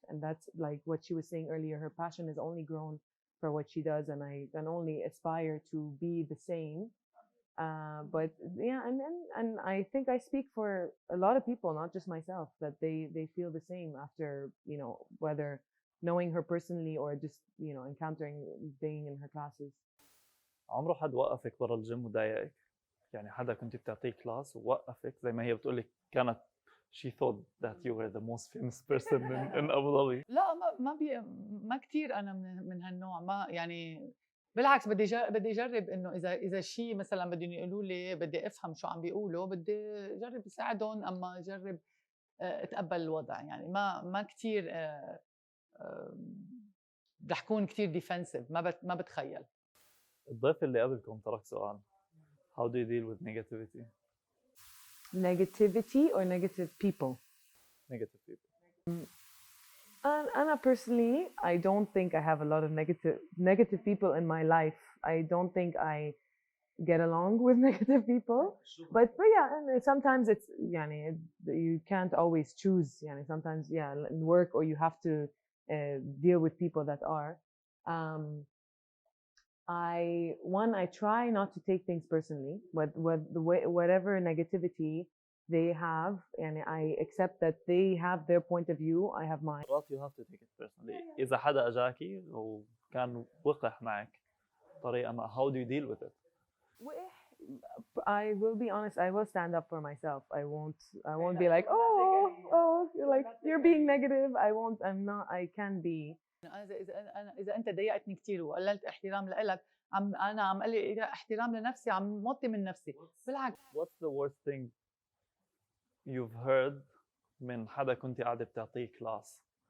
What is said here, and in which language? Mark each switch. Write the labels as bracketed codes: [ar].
[en] And that's like what she was saying earlier. Her passion has only grown for what she does, and I can only aspire to be the same. But yeah, and I think I speak for a lot of people, not just myself, that they feel the same after, you know, whether knowing her personally or just, you know, encountering being in her classes. [ar] عمره حد وقفك برا الجيم وضايقك؟ يعني حدا كنت بتعطيه كلاس ووقفك زي ما هي بتقولك كانت [en] she thought that you were the most famous person in [ar] أبو ظبي. لا ما كثير انا من هالنوع، ما يعني بالعكس بدي اجرب انه اذا شيء مثلا بدهم يقولوا لي بدي افهم شو عم بيقولوا، بدي اجرب اساعدهم، اما اجرب اتقبل الوضع. يعني ما كثير رح كون كثير ديفنسيف، ما بتخيل. الضيف اللي قبلكم ترك سؤال. [en] How do you deal with negativity? Negativity or negative people? Negative people. Anna, personally, I don't think I have a lot of negative people in my life. I don't think I get along with negative people. But yeah, and sometimes it's, yani, you can't always choose. Yani, sometimes, yeah, in work, or you have to deal with people that are. I try not to take things personally. Whatever negativity they have, and I accept that they have their point of view, I have mine. [ar] مرات [en] you have to take it personally. [ar] إذا حدا أجاكي وكان وقح معك طريقة ما, [en] how do you deal with it? I will be honest, I will stand up for myself. I won't be like, oh, like you're being negative. I can be. [ar] اذا انت ضايقتني كثير وقللت احترام لإلك، انا عم قلل احترام لنفسي، عم موطي من نفسي. بالعكس. [en] What's the worst thing you've heard [ar] من حدا كنت قاعدة بتعطيه كلاس؟